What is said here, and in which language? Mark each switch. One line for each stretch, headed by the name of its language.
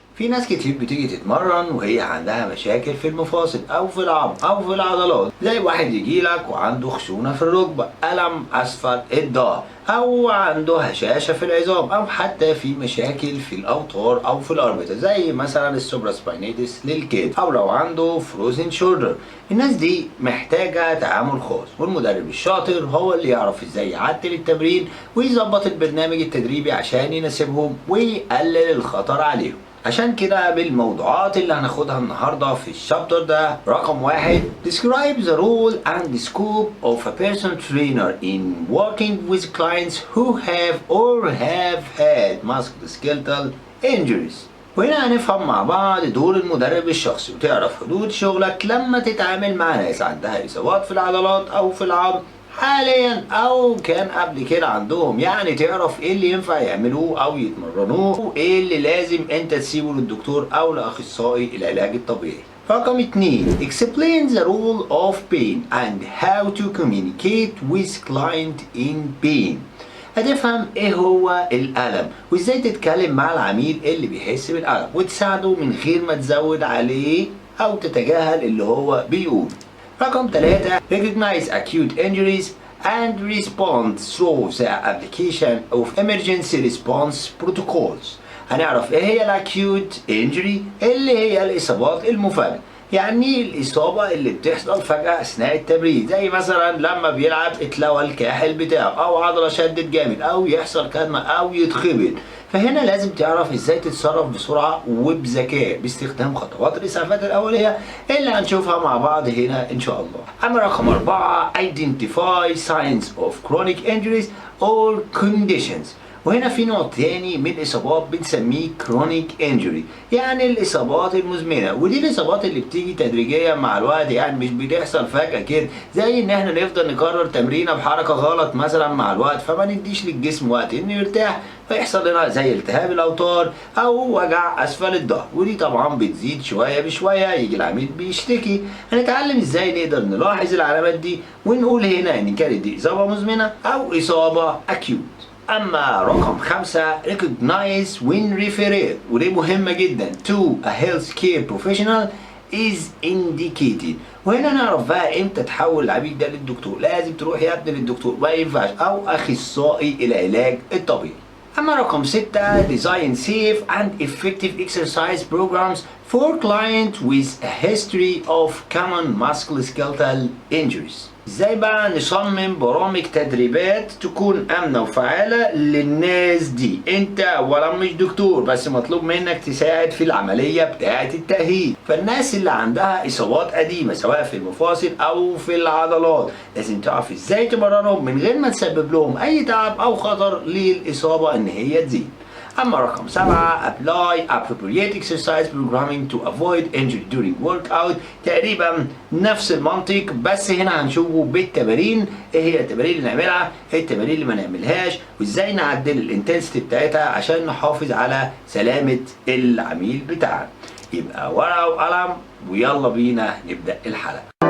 Arabic: في ناس كتير بتيجي تتمرن وهي عندها مشاكل في المفاصل او في العظم او في العضلات، زي واحد يجيلك وعنده خشونة في الركبة، ألم اسفل الظهر، او عنده هشاشة في العظام، او حتى في مشاكل في الاوتار او في الاربطة زي مثلا السوبراسباينيتس للكتف، او لو عنده فروزن شولدر. الناس دي محتاجة تعامل خاص، والمدرب الشاطر هو اللي يعرف ازاي يعدل التمرين ويظبط البرنامج التدريبي عشان يناسبهم ويقلل الخطر عليهم. عشان كده بالموضوعات اللي هناخدها النهاردة في الشابتر ده، رقم 1
English: describe the role and the scope of a personal trainer in working with clients who have or have had musculoskeletal injuries.
Arabic: وهنا هنفهم مع بعض دور المدرب الشخصي وتعرف حدود شغلك لما تتعامل مع ناس عندها إصابات في العضلات أو في العظم حاليا او كان قبل كده عندهم، يعني تعرف ايه اللي ينفع يعملوه او يتمرنوه وايه اللي لازم انت تسيبه للدكتور او لاخصائي العلاج الطبيعي. رقم 2
English: explain the role of pain and how to communicate with client in pain.
Arabic: هتفهم ايه هو الألم وازاي تتكلم مع العميل اللي بيحس بالألم وتساعده من غير ما تزود عليه او تتجاهل اللي هو بيقول. رقم 3
English: recognize acute injuries and respond through the application of emergency response protocols.
Arabic: هنعرف ايه هي الاكيوت انجري اللي هي الاصابات المفاجئة، يعني الإصابة اللي بتحصل فجأة أثناء التمرين، زي مثلا لما بيلعب اتلوى الكاحل بتاعه أو عضلة شدت جامد أو يحصل كدمة أو يتخبط. فهنا لازم تعرف ازاي تتصرف بسرعة وبذكاء باستخدام خطوات الإسعافات الأولية اللي هنشوفها مع بعض هنا إن شاء الله. أما رقم 4
English: identify signs of chronic injuries or conditions.
Arabic: وهنا في نوع تاني من الإصابات بنسميه chronic injury، يعني الإصابات المزمنة، ودي الإصابات اللي بتيجي تدريجيا مع الوقت، يعني مش بتحصل فجأة كده، زي إن إحنا نفضل نكرر تمرينة بحركة غلط مثلا مع الوقت فما نديش للجسم وقت إنه يرتاح فيحصل لنا زي التهاب الأوتار أو وجع أسفل الظهر، ودي طبعا بتزيد شوية بشوية يجي العميل بيشتكي. هنتعلم إزاي نقدر نلاحظ العلامات دي ونقول هنا إن كانت دي إصابة مزمنة أو إصابة acute. أما رقم 5
English: recognize when referred،
Arabic: ودي مهمة جدا
English: to a healthcare professional is indicated.
Arabic: وهنا نعرف بقى امتى تحول العميل ده للدكتور، لازم تروح يا ابني للدكتور ما ينفعش، أو أخصائي العلاج الطبيعي. أما رقم 6
English: design safe and effective exercise programs for clients with a history of common musculoskeletal injuries.
Arabic: ازاي بقى نصمم برامج تدريبات تكون امنه وفعاله للناس دي؟ انت اولا مش دكتور، بس مطلوب منك تساعد في العمليه بتاعه التاهيل. فالناس اللي عندها اصابات قديمه سواء في المفاصل او في العضلات لازم تعرف ازاي تمرنهم من غير ما تسبب لهم اي تعب او خطر للاصابه ان هي تزيد. أما رقم 7
English: apply appropriate exercise programming to avoid injury during workout.
Arabic: تقريبا نفس المنطق، بس هنا هنشوفه بالتمارين، ايه هي التمارين اللي نعملها، ايه التمارين اللي ما نعملهاش، وازاي نعدل الانتنسيتي بتاعتها عشان نحافظ على سلامة العميل بتاعنا. يبقى ورقة وقلم ويلا بينا نبدأ الحلقة.